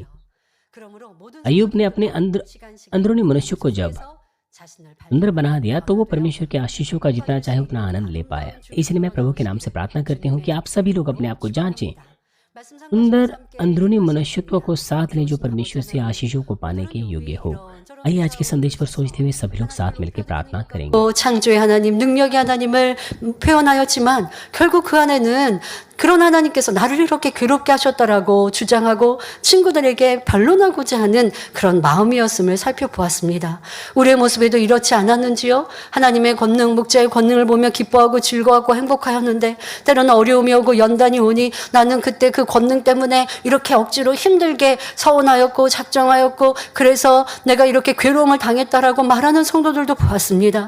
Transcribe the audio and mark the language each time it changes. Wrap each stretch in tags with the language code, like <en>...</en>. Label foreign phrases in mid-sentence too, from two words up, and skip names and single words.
<hi>अय्यूब ने अपने अंदरूनी मनुष्य को जब सुंदर बना दिया तो वो परमेश्वर के आशीषों का जितना चाहे उतना आनंद ले पाया। इसलिए मैं प्रभु के नाम से प्रार्थना करती हूँ कि आप सभी लोग अपने आप को जांचें, सुंदर अंदरूनी मनुष्यत्व को साथ लें जो परमेश्वर से आशीषों को पाने के योग्य हो। आइए आज के संदेश पर सोचते हुए सभी लोग साथ मिलकर प्रार्थना करेंगे।</hi> <ko>또 창조의 하나님, 능력의 하나님을 표현하였지만 결국 그 안에는 그런 하나님께서 나를 이렇게 괴롭게 하셨다라고 주장하고 친구들에게 반론하고자 하는 그런 마음이었음을 살펴보았습니다. 우리의 모습에도 이렇지 않았는지요? 하나님의 권능, 목자의 권능을 보며 기뻐하고 즐거워하고 행복하였는데 때로는 어려움이 오고 연단이 오니 나는 그때 그 권능 때문에 이렇게 억지로 힘들게 서운하였고 작정하였고 그래서 내가 이렇게 괴로움을 당했다라고 말하는 성도들도 보았습니다.</ko>